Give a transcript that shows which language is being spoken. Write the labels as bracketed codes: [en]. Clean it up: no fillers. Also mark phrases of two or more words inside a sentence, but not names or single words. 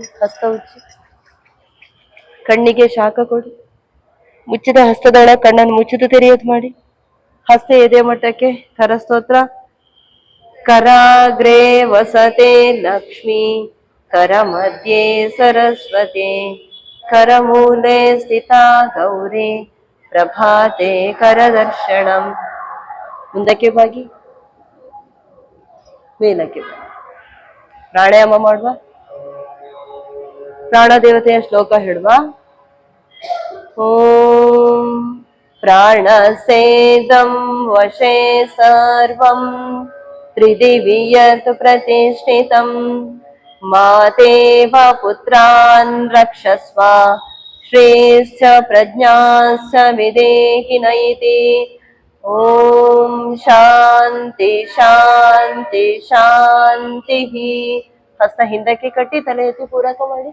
[kn] ಹಸ್ತ ಉಜ್ಜಿ, ಕಣ್ಣಿಗೆ ಶಾಖ ಕೊಡಿ. ಮುಚ್ಚಿದ ಹಸ್ತದೊಳ ಕಣ್ಣನ್ನು ಮುಚ್ಚಿದು ತೆರೆಯೋದು ಮಾಡಿ. ಹಸ್ತ ಎದೆ ಮಟ್ಟಕ್ಕೆ. [sa] ಕರಸ್ತೋತ್ರ. ಕರಾಗ್ರೇ ವಸತೆ ಲಕ್ಷ್ಮೀ, ಕರ ಮಧ್ಯೆ ಸರಸ್ವತಿ, ಕರಮೂಲೆ ಸ್ಥಿತಾ ಗೌರಿ, ಪ್ರಭಾತೆ ಕರದರ್ಶನಂ. [kn] ಮುಂದಕ್ಕೆ ಬಾಗಿ ಮೇಲಕ್ಕೆ ಬನ್ನಿ. ಪ್ರಾಣಾಯಾಮ ಮಾಡುವ. ಪ್ರಾಣ ದೇವತೆಯ ಶ್ಲೋಕ ಹೇಳುವ. [sa] ಓಂ ಪ್ರಾಣಸೇದಂ ವಶೇ ಸರ್ವಂ ತ್ರಿದಿವಿ ಯತ್ ಪ್ರತಿಷ್ಠಿತಂ ಮಾತೇವ ಪುತ್ರಾನ್ ರಕ್ಷಸ್ವ ಶ್ರೇಷ್ಠ ಪ್ರಜ್ಞಾಶ್ಚ ವಿದೇಹಿ ನೈತಿ. ಓಂ ಶಾಂತಿ ಶಾಂತಿ ಶಾಂತಿ. [kn] ಹಸ್ತ ಹಿಂದಕ್ಕೆ ಕಟ್ಟಿ ತಲೆ ಎತ್ತಿ ಪೂರಕ ಮಾಡಿ.